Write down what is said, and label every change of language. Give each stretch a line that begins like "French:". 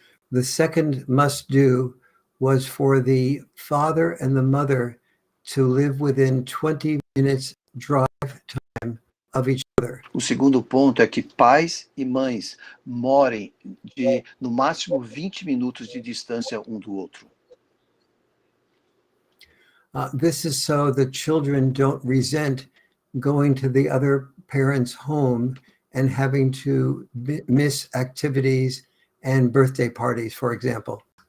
English: The second must-do was for the father and the mother to live within 20 minutes drive time of each other.
Portuguese: O segundo ponto é que pais e mães morem no máximo 20 minutos de distância um do outro.
English: This is so the children don't resent going to the other parent's home and having to miss activities and birthday parties, for example.